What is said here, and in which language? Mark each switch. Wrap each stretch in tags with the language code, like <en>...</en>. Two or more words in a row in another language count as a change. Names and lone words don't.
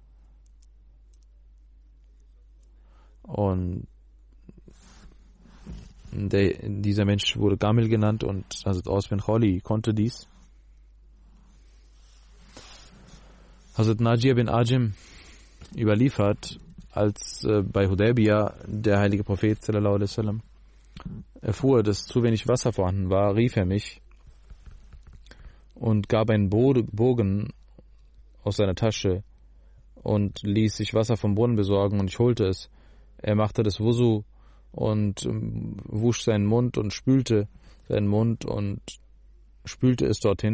<de>Und dieser Mensch wurde Gamil genannt und Hazrat Aus bin Khawli konnte dies. Hazrat Najir bin Ajim überliefert, als bei Hudaybiyah der heilige Prophet</de> <ar>صلى الله عليه وسلم</ar> <de>erfuhr, dass zu wenig Wasser vorhanden war, rief er mich und gab einen Bogen aus seiner Tasche und ließ sich Wasser vom Brunnen besorgen und ich holte es. Er machte das Wusu und wusch seinen Mund und spülte seinen Mund und spülte es dorthin.</de>